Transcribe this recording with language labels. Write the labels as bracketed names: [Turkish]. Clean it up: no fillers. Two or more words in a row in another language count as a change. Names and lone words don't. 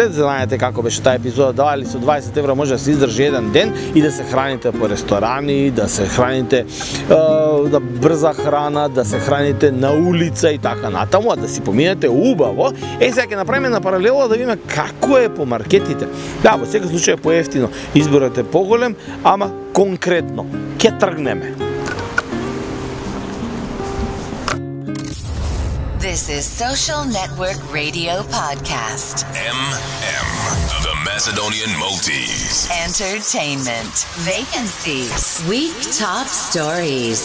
[Macedonian] Знаете како беше таа епизода, дали со 20 евра може да се издржи еден ден и да се храните по ресторани, да се храните да брза храна, да се храните на улица и така натаму, а да си поминете убаво. Сега ќе направиме на паралела да видиме како е по маркетите. Да, во секој случај е поевтино, изборот е поголем, ама конкретно ќе тргнеме. [English] This is Social Network Radio Podcast. MM, the Macedonian Maltese. Entertainment, vacancies, week top stories.